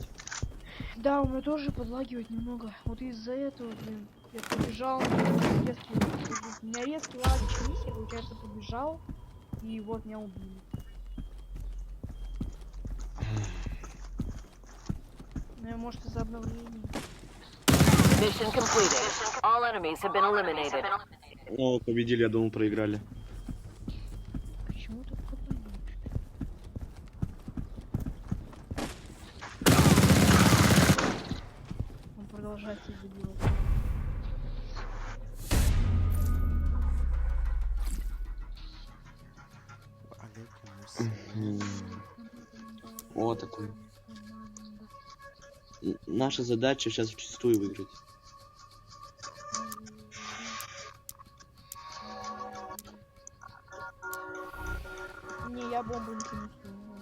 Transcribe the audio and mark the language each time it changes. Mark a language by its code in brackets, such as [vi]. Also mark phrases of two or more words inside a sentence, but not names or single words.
[ru] Да, у меня тоже подлагивает немного. Вот из-за этого, блин, я побежал. У меня резкий лагерь миссия, получается, побежал. И вот меня убили. Ну, может, из-за обновления. [en] Mission completed. All enemies have been eliminated. [ru] О, победили, я думал, проиграли. Почему так подумал? Он продолжает себя делать. [ar] عليكم السلام. [ru] Вот такой. Наша задача сейчас вчистую выиграть. Не, я бомбу не понесу.